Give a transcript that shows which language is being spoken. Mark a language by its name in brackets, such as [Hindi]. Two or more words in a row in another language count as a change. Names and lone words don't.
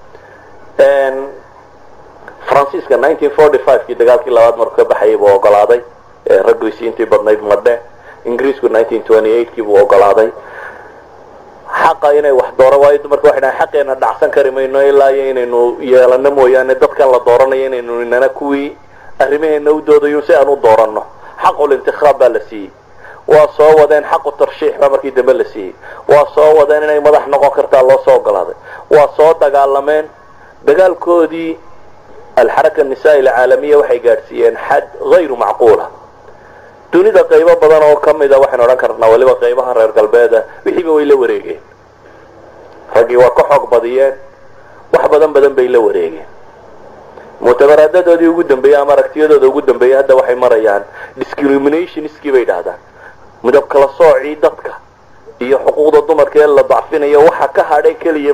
[Somali] Francisca 1945kii dagaalkii labaad markuu ka baxay buu ogolaaday raggiisii intii badnayd madhe Ingiriisku 1928kii buu ogolaaday xaqa inay wax dooro waayo dumarku waxay dhahaan xaqeena dhacsan kari mayno ilaa inaynu yeelano mooyaane dadkan la dooranayo inaynu inana kuwii arrimaheena u doodayo si aan u dooranno [Arabic] حق الانتخاب [Somali] baa la siiyey waa soo wadeen xaqu tarshiix baa markii dambe la siiyey waa soo wadeen inay madax noqon kartaa loo soo ogolaaday waa soo dagaalameen dagaalkoodii [Arabic] الحركة النسائية العالمية [Somali] waxay gaarsiiyeen xad [Arabic] غير معقولة [Somali] dunida qaybo badan oo kamida waxaan oran karnaa waliba qaybaha reer galbeeda wixii way la wareegeen ragii waa ka xog badiyeen wax badan bay la wareegeen mutabaradadoodii ugu dambeeyay ama aragtiyadooda ugu dambeeyay hadda waxay marayaan discrimination iskii bay dhahdaan midab kala soocii dadka iyo xuquuqda dumarka ee la dacfinayo waxa ka hadhay kaliya